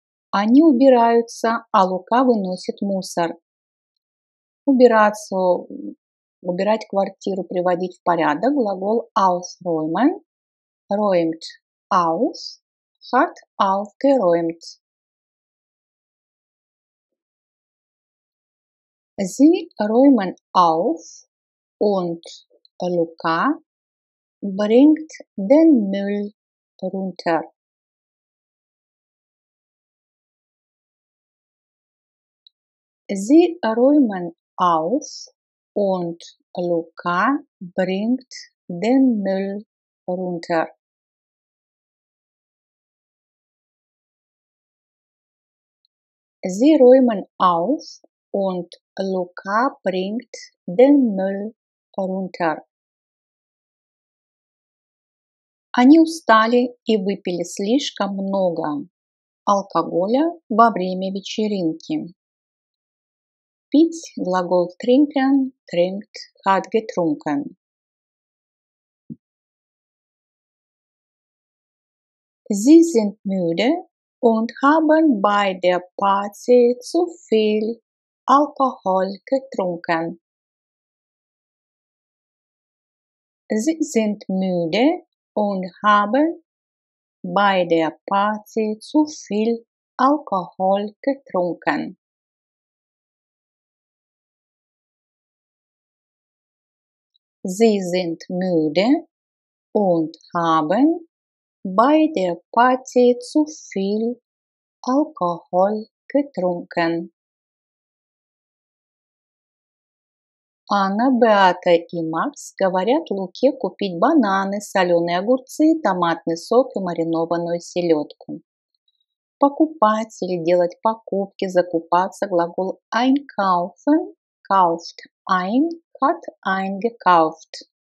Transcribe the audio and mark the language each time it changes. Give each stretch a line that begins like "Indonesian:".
Russian: Они убираются, а Лука выносит мусор. Убираться, убирать квартиру, приводить в порядок.
German: Глагол aufräumen. Räumt auf, hat aufgeräumt. Sie räumen auf und Luca bringt den Müll runter. Sie räumen auf und Luca bringt den Müll runter. Sie räumen auf und Luca bringt den Müll runter.
Russian: Они устали и выпили слишком много алкоголя во время вечеринки. Пить – глагол
German: trinken, trinkt, hat getrunken. Sie sind müde und haben bei der Party zu viel Alkohol getrunken. Sie sind müde und haben bei der Party zu viel Alkohol getrunken. Sie sind müde und haben bei der Party zu viel Alkohol getrunken.
Russian: Анна, Беата и Макс говорят Луке купить бананы, соленые огурцы, томатный сок и маринованную селедку. Покупать или делать покупки, закупаться – глагол
German: einkaufen, kauft ein, hat eingekauft.